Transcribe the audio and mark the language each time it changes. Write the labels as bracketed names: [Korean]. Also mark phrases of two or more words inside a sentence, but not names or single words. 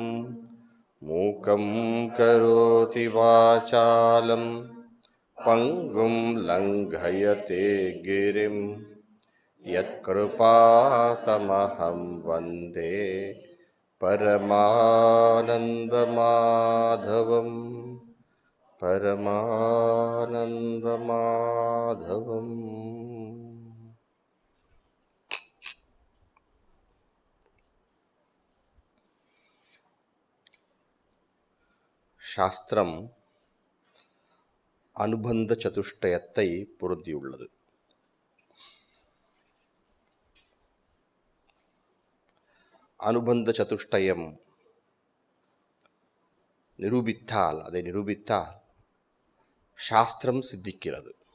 [Sanskrit] मूकं करोति वाचालं पङ्गुं लङ्घयते गिरिं यत्कृपातमहं वन्दे परमानन्दमाधवम् परमानन्दमाधवम्। [Tamil] சாஸ்திரம் அனுபந்த சதுஷ்டயத்தை பொருந்தியுள்ளது. அனுபந்த சதுஷ்டயம் அதை நிரூபித்தால் சாஸ்திரம் சித்திக்கிறது.